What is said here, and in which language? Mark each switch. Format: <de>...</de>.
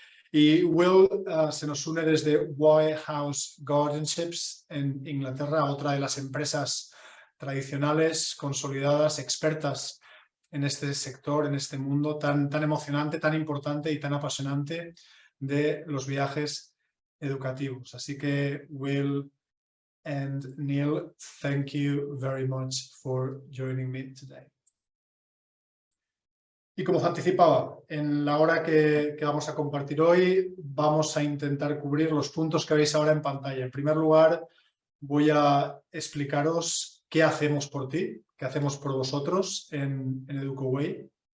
<es>Y Will se nos une desde White House Guardianships en Inglaterra, otra de las empresas tradicionales, consolidadas, expertas en este sector, en este mundo tan emocionante, tan importante y tan apasionante de los viajes educativos.</es> <en>Así que Will and Neil, thank you very much for joining me today.</en> <es>Y como os anticipaba, en la hora que vamos a compartir hoy, vamos a intentar cubrir los puntos que veis ahora en pantalla. En primer lugar, voy a explicaros qué hacemos por ti, qué hacemos por vosotros en educoWay.</es>